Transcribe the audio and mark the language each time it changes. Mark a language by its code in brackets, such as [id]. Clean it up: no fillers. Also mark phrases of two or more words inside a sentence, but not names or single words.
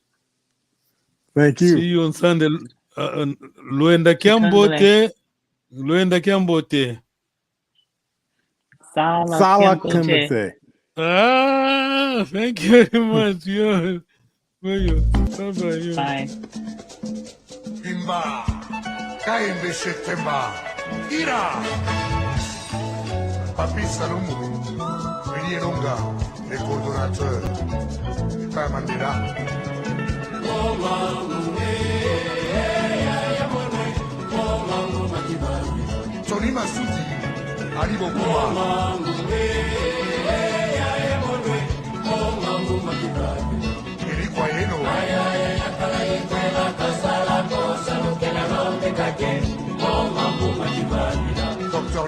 [en] Thank you. See you on Sunday. [kg] Luenda Kiambote. Luenda Kiambote. Sala Clemente. [en] Ah, thank you very much. Yo. Bye-bye. Bye. Timba, Kaimbe Shetemba, Ira, Papi Salomo, Villiers-Longa, [fr] les coordonnateurs, [en] Père Mandela. Tony Masuti, Ali Bokuma, Eric Wayeno, Dr.